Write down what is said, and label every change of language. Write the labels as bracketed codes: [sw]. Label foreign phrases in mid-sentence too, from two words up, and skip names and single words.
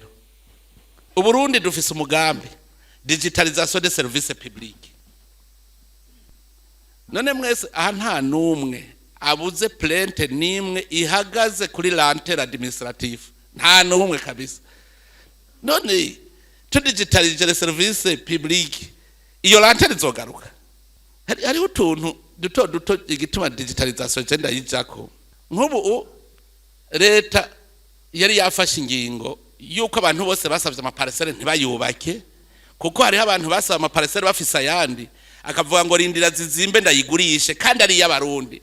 [rn] Uburundi dufise umugambi [fr] digitalisation des services publics. [rn] None mwese aha nta numwe abuze plainte nimwe ihagaze kuri [fr] l'antenne administrative, [rn] nta numwe kabisa. None [en] to digitalize [fr] les services publics [rn] iyo l'antenne izogaruka. Hari utuntu duto igituma digitalisation genda yijako. Nk'ubu leta yari yafashe ingingo yuko abantu bose basavye amaparcelle ntibayubake, kuko hari abantu basaba amaparcelle bafise ayandi, akavuga ngo rindira zizimbe ndayigurishe, kandi ari y'abarundi.